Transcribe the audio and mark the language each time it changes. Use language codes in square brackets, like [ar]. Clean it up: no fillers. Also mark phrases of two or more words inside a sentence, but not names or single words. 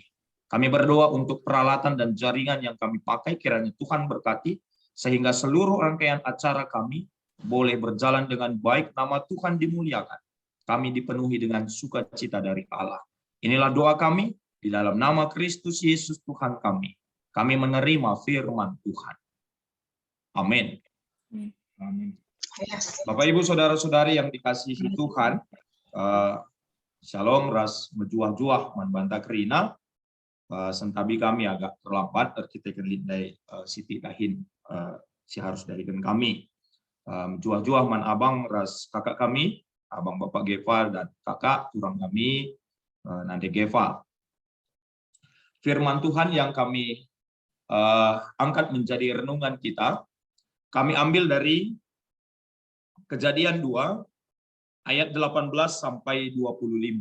[id] Kami berdoa untuk peralatan dan jaringan yang kami pakai, kiranya Tuhan berkati, sehingga seluruh rangkaian acara kami boleh berjalan dengan baik, nama Tuhan dimuliakan. Kami dipenuhi dengan sukacita dari Allah. Inilah doa kami, di dalam nama Kristus Yesus Tuhan kami. Kami menerima firman Tuhan. Amin. Amin. Bapak, Ibu, Saudara-saudari yang dikasihi Tuhan, Shalom, [btx] ras mejuah-juah manbanta kerina, sentabi [id] kami agak terlambat, kita lindai Siti Dahin, si harus dahikan kami. [btx] Juah-juah man abang ras kakak kami, abang Bapak Geva dan kakak turang kami, nanti Geva. [id] Firman Tuhan yang kami angkat menjadi renungan kita, kami ambil dari Kejadian 2 ayat 18 sampai 25.